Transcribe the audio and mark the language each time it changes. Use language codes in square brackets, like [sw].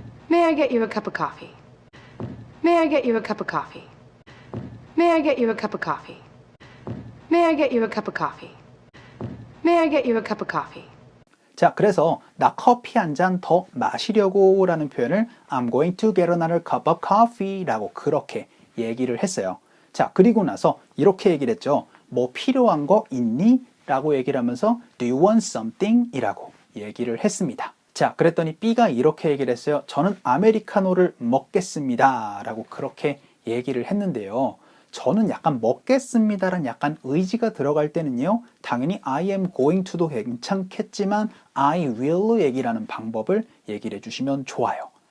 [en] May I get you a cup of coffee? May I get you a cup of coffee? May I get you a cup of coffee? May I get you a cup of coffee? May I get you a cup of coffee? [ko] 자, 그래서 나 커피 한 잔 더 마시려고 라는 표현을 [en] I'm going to get another cup of coffee [ko] 라고 그렇게 얘기를 했어요. 자, 그리고 나서 이렇게 얘기를 했죠. 뭐 필요한 거 있니? 라고 얘기를 하면서 [en] Do you want something? [ko] 이라고 얘기를 했습니다. 자, 그랬더니 B가 이렇게 얘기를 했어요. 저는 아메리카노를 먹겠습니다. 라고 그렇게 얘기를 했는데요. 저는 약간 먹겠습니다라는 약간 의지가 들어갈 때는요. 당연히 [en] I am going to [ko] 도 괜찮겠지만 I will로 얘기를 하는 방법을 얘기를 해주시면 좋아요.